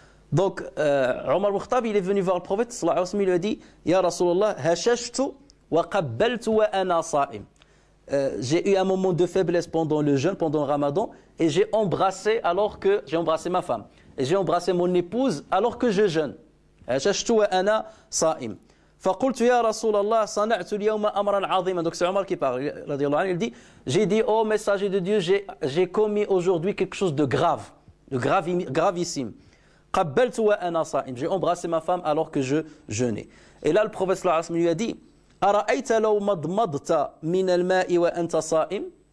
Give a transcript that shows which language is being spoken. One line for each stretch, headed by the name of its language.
French: Donc Omar ibn al-Khattab, il est venu voir le prophète sallallahu alayhi wa sallam, il lui a dit
Arabic: Ya Rasulallah, hashashtu wa qabbaltu wa ana sa'im.
French: J'ai eu un moment de faiblesse pendant le jeûne, pendant le ramadan, et j'ai embrassé ma femme, et j'ai embrassé mon épouse alors que je jeûne.
Arabic: Hashashtu wa ana sa'im. فقلت يا رسول الله صنعت اليوم أمرا عظيما.
French: Donc c'est Omar qui parle, il dit, j'ai dit, ô messager de Dieu, j'ai commis aujourd'hui quelque chose de grave, gravissime.
Arabic: قبلت وأنا صائم.
French: J'ai embrassé ma femme alors que je jeûnais. Et là le prophète sallallahu alayhi wa sallam lui a dit,
Arabic: أرأيت لو مضمضت من الماء وأنت صائم.